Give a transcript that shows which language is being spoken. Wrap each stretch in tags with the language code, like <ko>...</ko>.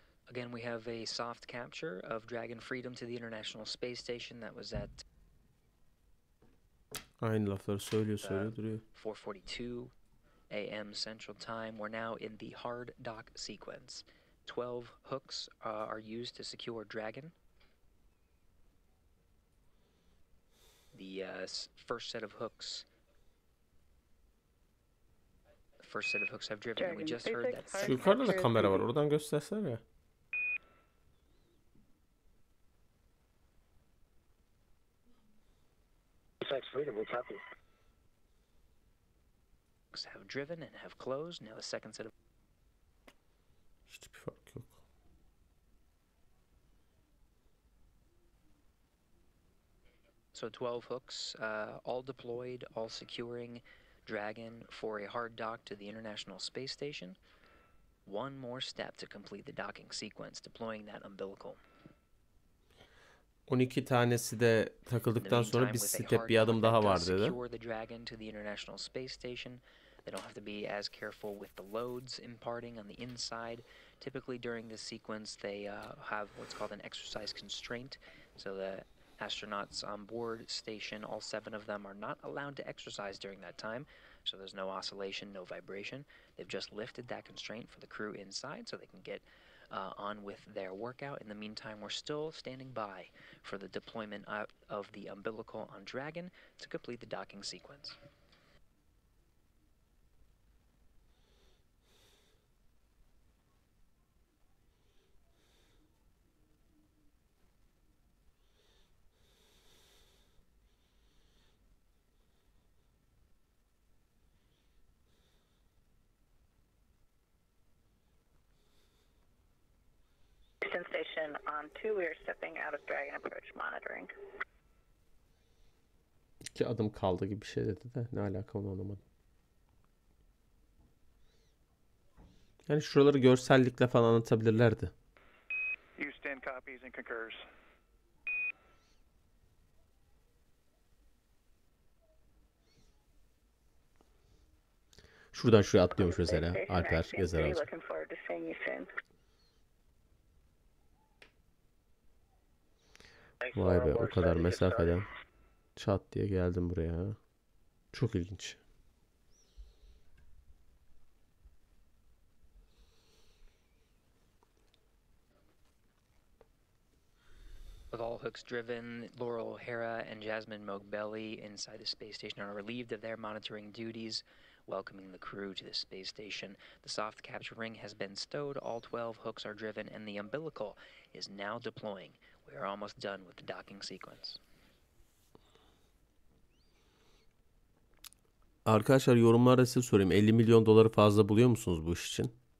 <en>Again, we have a soft capture of Dragon Freedom to the International Space Station. That was at</en> <tr>aynı lafları söylüyor duruyor.</tr> <en>4:42 a.m. Central Time. We're now in the hard dock sequence. 12 hooks are used to secure Dragon. The first set of hooks have driven. And we just heard that.</en> <tr>Şu yukarıda da kamera var. Oradan göstersene ya.</tr> <en>Have driven and have closed. Now the second set of</en> <tr>Hiçbir fark yok.</tr> <en>So 12 hooks, all deployed, all securing Dragon for a hard dock to the International Space Station. One more step to complete the docking sequence, deploying that umbilical.</en> <tr>12 tanesi de takıldıktan sonra bir step bir adım daha var dedi.</tr> <en>Secure the Dragon to the International Space Station. They don't have to be as careful with the loads imparting on the inside. Typically during this sequence, they have what's called an exercise constraint. So the astronauts on board station, all 7 of them, are not allowed to exercise during that time. So there's no oscillation, no vibration. They've just lifted that constraint for the crew inside so they can get on with their workout. In the meantime, we're still standing by for the deployment of the umbilical on Dragon to complete the docking sequence. station on 2. We are stepping out of Dragon approach monitoring.</en> <tr>2 adım kaldı gibi bir şey dedi de ne alaka onu anlamadım. Yani şuraları görsellikle falan anlatabilirlerdi.</tr> <en>Houston copies and concurs.</en> <tr>Şuradan şuraya atlıyormuş mesela. Alper yazar alacak.</tr> <en>Looking forward to seeing you soon.</en> <tr>Vay be, o kadar mesafeden çat diye geldim buraya. Çok ilginç.</tr> <en>With all hooks driven, Laurel O'Hara and Jasmine Mogbelli inside the space station are relieved of their monitoring duties, welcoming the crew to the space station. The soft capture ring has been stowed, all 12 hooks are driven, and the umbilical is now deploying. We are almost done with the docking sequence.</en> <tr>Arkadaşlar yorumlarda size sorayım. 50 milyon doları fazla buluyor musunuz bu iş için?</tr>